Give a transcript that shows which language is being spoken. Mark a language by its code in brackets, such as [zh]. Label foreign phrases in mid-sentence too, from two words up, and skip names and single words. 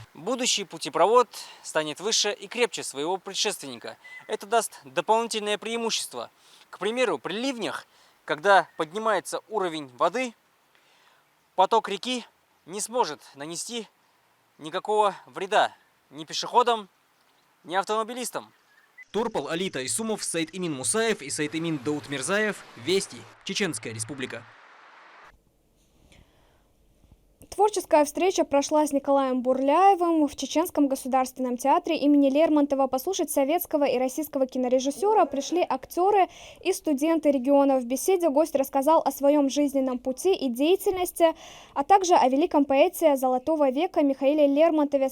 [ru] Будущий путепровод станет выше и крепче своего предшественника. Это даст дополнительное преимущество. К примеру, при ливнях, когда поднимается уровень воды, поток реки не сможет нанести никакого вреда ни пешеходам, ни автомобилистам. Турпал Али Тайсумов, Сайт Имин Мусаев и Сайт Имин Даутмирзаев. Вести. Чеченская Республика. Творческая встреча прошла с Николаем Бурляевым в Чеченском государственном театре имени Лермонтова. Послушать советского и российского кинорежиссера пришли актеры и студенты региона. В беседе гость рассказал о своем жизненном пути и деятельности, а также о великом поэте Золотого века Михаиле Лермонтове.